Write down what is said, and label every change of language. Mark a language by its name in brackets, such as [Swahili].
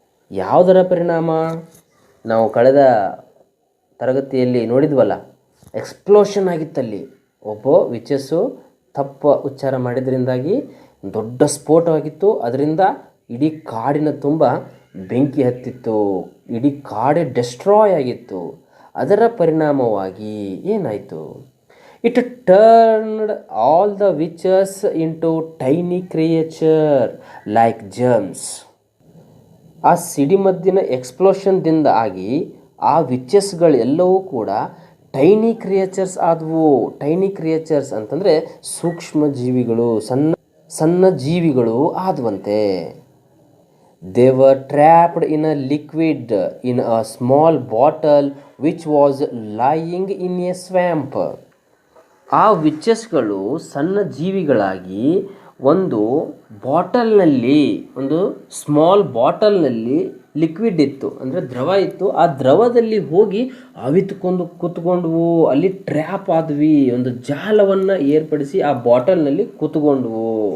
[Kannada] ಯಾವುದರ ಪರಿಣಾಮ? ನಾವು ಕಳೆದ ತರಗತಿಯಲ್ಲಿ ನೋಡಿದ್ವಲ್ಲ, ಎಕ್ಸ್ಪ್ಲೋಷನ್ ಆಗಿತ್ತಲ್ಲಿ. ಒಬ್ಬ ವಿಚಸ್ಸು ತಪ್ಪು ಉಚ್ಚಾರ ಮಾಡಿದ್ರಿಂದಾಗಿ ದೊಡ್ಡ ಸ್ಫೋಟವಾಗಿತ್ತು. ಅದರಿಂದ ಇಡೀ ಕಾಡಿನ ತುಂಬ ಬೆಂಕಿ ಹತ್ತಿತ್ತು, ಇಡೀ ಕಾಡೇ ಡೆಸ್ಟ್ರಾಯ್ ಆಗಿತ್ತು. ಅದರ ಪರಿಣಾಮವಾಗಿ ಏನಾಯಿತು? [English] It turned all the witches into tiny creatures like germs. [Kannada] ಆ ಸಿಡಿಮದ್ದಿನ ಎಕ್ಸ್ಪ್ಲೋಷನ್ದಿಂದ ಆಗಿ ಆ ವಿಚಸ್ಗಳೆಲ್ಲವೂ ಕೂಡ ಟೈನಿ ಕ್ರಿಯೇಚರ್ಸ್ ಆದವು. ಟೈನಿ ಕ್ರಿಯೇಚರ್ಸ್ ಅಂತಂದರೆ ಸೂಕ್ಷ್ಮ ಜೀವಿಗಳು, ಸಣ್ಣ ಜೀವಿಗಳು ಆದವಂತೆ. [English] They were trapped in a liquid in a small bottle which was lying in a swamp. [Kannada] ಆ ವಿಚಸ್ಗಳು ಸಣ್ಣ ಜೀವಿಗಳಾಗಿ ಒಂದು ಬಾಟಲ್ನಲ್ಲಿ, ಒಂದು ಸ್ಮಾಲ್ ಬಾಟಲ್ನಲ್ಲಿ ಲಿಕ್ವಿಡ್ ಇತ್ತು, ಅಂದರೆ ದ್ರವ ಇತ್ತು. ಆ ದ್ರವದಲ್ಲಿ ಹೋಗಿ ಅವಿತುಕೊಂಡು ಕೂತ್ಕೊಂಡ್ವು. ಅಲ್ಲಿ ಟ್ರ್ಯಾಪ್ ಆದ್ವಿ. ಒಂದು ಜಾಲವನ್ನು ಏರ್ಪಡಿಸಿ ಆ ಬಾಟಲ್ನಲ್ಲಿ ಕೂತ್ಕೊಂಡ್ವು.